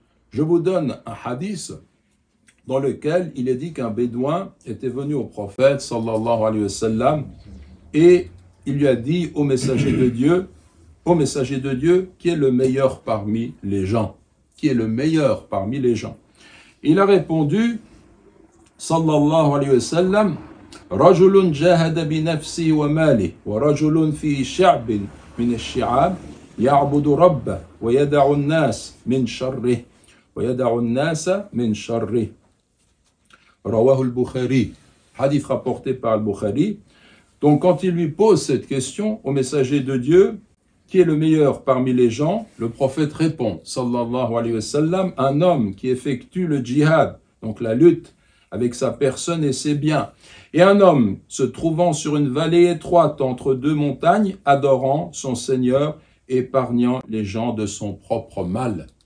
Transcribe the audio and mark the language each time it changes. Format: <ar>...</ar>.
<fr>Je vous donne un hadith dans lequel il est dit qu'un bédouin était venu au prophète sallallahu alayhi wa sallam et il lui a dit au messager de Dieu « ô messager de Dieu, qui est le meilleur parmi les gens? Qui est le meilleur parmi les gens? Il a répondu,</fr> <ar>sallallahu alayhi wa sallam, رجل جاهد بنفسه وماله ورجل في شعب من الشعاب يعبد ربه ويدع الناس من شره ويدع الناس من شره.</ar> <fr>رواه al-Bukhari. Hadith rapporté par al-Bukhari. Donc quand il lui pose cette question au messager de Dieu, qui est le meilleur parmi les gens, le prophète répond, sallallahu alayhi wa sallam, un homme qui effectue le djihad, donc la lutte avec sa personne et ses biens, et un homme se trouvant sur une vallée étroite entre deux montagnes, adorant son Seigneur, épargnant les gens de son propre mal.</fr>